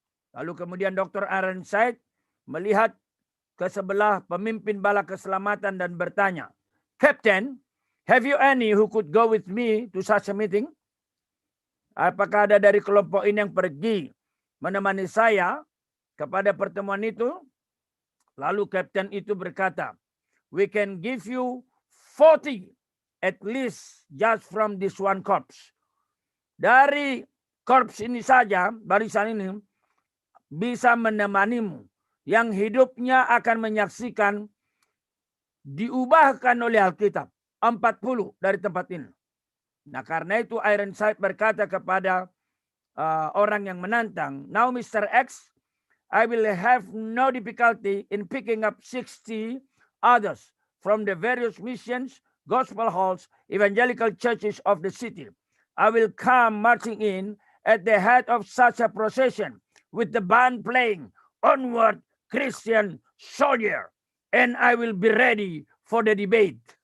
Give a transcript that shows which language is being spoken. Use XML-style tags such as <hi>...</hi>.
<id>Lalu kemudian Dr. Ironside melihat ke sebelah pemimpin bala keselamatan dan bertanya, "Captain, have you any who could go with me to such a meeting?" Apakah ada dari kelompok ini yang pergi menemani saya kepada pertemuan itu? Lalu kapten itu berkata, "We can give you 40 at least just from this one corps." Dari korps ini saja, barisan ini bisa menemanimu yang hidupnya akan menyaksikan diubahkan oleh Alkitab. 40 dari tempat ini. Nah, karena itu Ironside berkata kepada orang yang menantang, "Now Mr.</id> <en>X, I will have no difficulty in picking up 60 others from the various missions, gospel halls, evangelical churches of the city. I will come marching in at the head of such a procession with the band playing Onward Christian Soldier, and I will be ready for the debate."</en>